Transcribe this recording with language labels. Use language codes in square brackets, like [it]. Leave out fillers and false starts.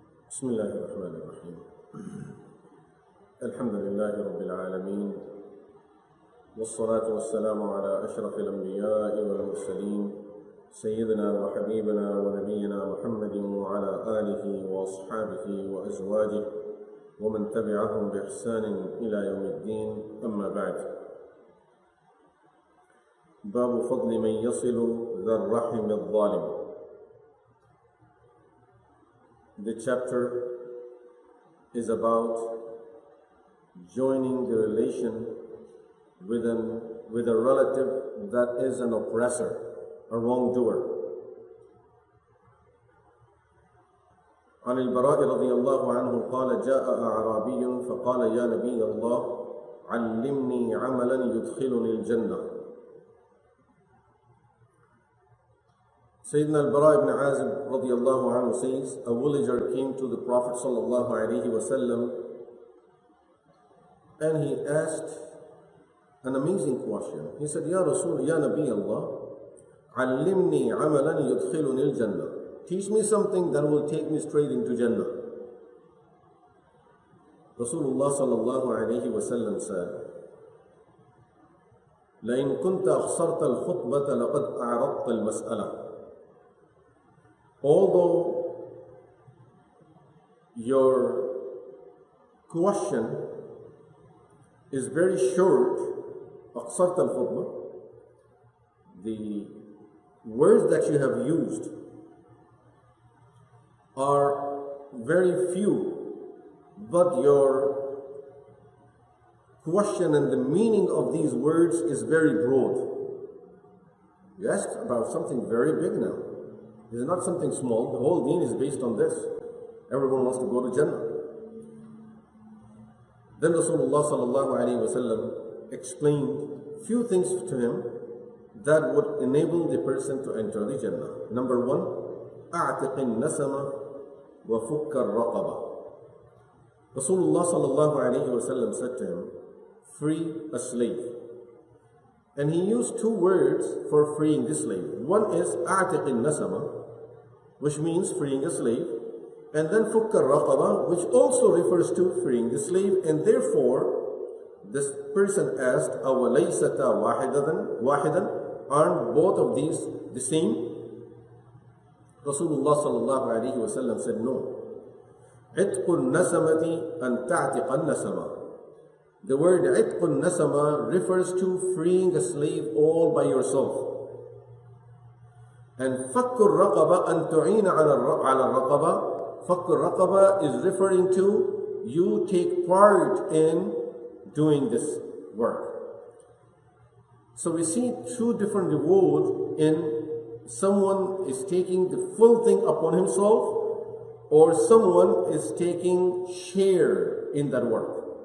[ar] بسم الله الرحمن الرحيم الحمد لله رب العالمين والصلاة والسلام على أشرف الأنبياء والمرسلين سيدنا وحبيبنا ونبينا محمد وعلى آله وأصحابه وأزواجه ومن تبعهم بإحسان إلى يوم الدين. أما بعد، باب فضل من يصل ذا الرحم الظالم. [en] The chapter is about joining the relation with a relative that is an oppressor, a wrongdoer. [ar] عن البراء رضي الله عنه قال جاء أعرابي فقال يا نبي الله علمني عملا يدخلني الجنة. [en] Sayyidina al-Bara ibn Azib radiallahu anhu says, a villager came to the Prophet sallallahu alaihi wasallam and he asked an amazing question. He said, [ar] Ya Rasul, Ya Nabi Allah, علمني عملا يدخلني الجنة. [en] Teach me something that will take me straight into Jannah. Rasulullah sallallahu alaihi wasallam said, [ar] لئن كنت أخسرت الخطبة لقد أعرضت المسألة. [en] Although your question is very short, [ar] أقصرت الخطبة, [en] the words that you have used are very few, but your question and the meaning of these words is very broad. You asked about something very big now. This is not something small. The whole deen is based on this. Everyone wants to go to Jannah. Then Rasulullah sallallahu alaihi wasallam explained few things to him that would enable the person to enter the Jannah. Number one, [ar] أعتق النسمة وفك الرقبة. [en] Rasulullah sallallahu alaihi wasallam said to him, free a slave. And he used two words for freeing the slave. One is [ar] أعتق النسمة, [en] which means freeing a slave, and then [ar] فك الرقبة, [en] which also refers to freeing the slave. And therefore, this person asked, [ar] أوليستا واحدا? [en] Aren't both of these the same? Rasulullah sallallahu alaihi wasallam said, no. [ar] عتق النسمة أن تعتق النسمة. [en] The word [ar] عتق النسمة [en] refers to freeing a slave all by yourself. [ar] And فك الرقبة أن تعين على الرقبة. فك الرقبة [en] is referring to you take part in doing this work. So we see two different rewards in someone is taking the full thing upon himself, or someone is taking share in that work.